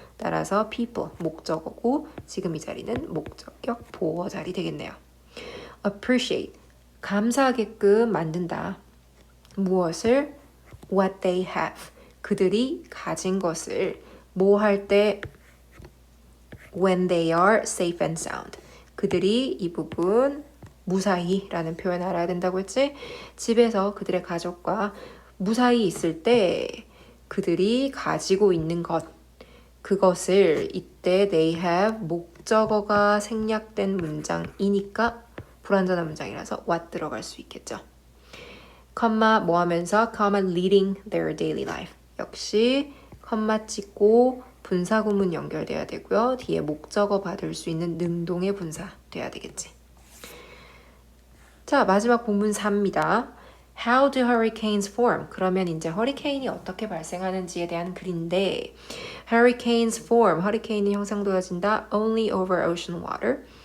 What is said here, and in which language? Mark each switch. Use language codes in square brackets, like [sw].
[ko] 따라서 people 목적어고 지금 이 자리는 목적격 보어 자리 되겠네요. Appreciate 감사하게끔 만든다. 무엇을? [en] What they have [ko] 그들이 가진 것을 뭐 할 때? [en] When they are safe and sound. [ko] 그들이 이 부분 무사히라는 표현 알아야 된다고 했지? 집에서 그들의 가족과 무사히 있을 때 그들이 가지고 있는 것 그것을 이때 [en] they have [ko] 목적어가 생략된 문장이니까 불완전한 문장이라서 what 들어갈 수 있겠죠. 컴마 뭐 하면서 [en] comma leading their daily life. [ko] 역시 컴마 찍고 분사구문 연결돼야 되고요. 뒤에 목적어 받을 수 있는 능동의 분사 돼야 되겠지. 자, 마지막 본문 4입니다. [en] How do hurricanes form? [ko] 그러면 이제 허리케인이 어떻게 발생하는지에 대한 글인데 [en] Hurricanes form, [ko] 허리케인은 형성되어진다 [en] only over ocean water.